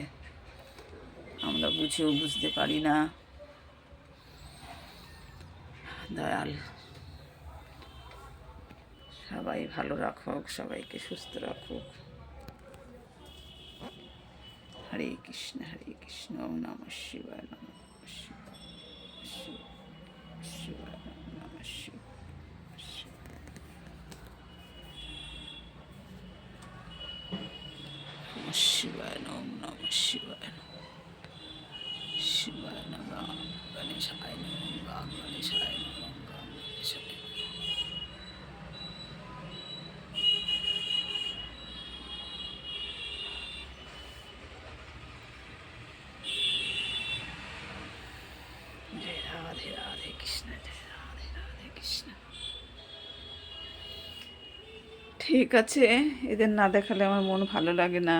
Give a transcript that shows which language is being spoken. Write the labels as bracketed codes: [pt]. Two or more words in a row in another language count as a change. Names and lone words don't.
[bn] আমরা বুঝেও বুঝতে পারি না। দয়াল সবাই ভালো রাখুক, সবাইকে সুস্থ রাখুক। [sa] हरे कृष्ण ओम् नमः शिवाय नमः शिवाय शिवाय नमः शिवाय ओम् नमः शिवाय शिवाय नमः गणेशाय नमः गणेशाय नमः गणेशाय। [bn] জয় রাধে রাধে কৃষ্ণ, জয় রাধে রাধে কৃষ্ণ। ঠিক আছে, এদের না দেখালে আমার মন ভালো লাগে না।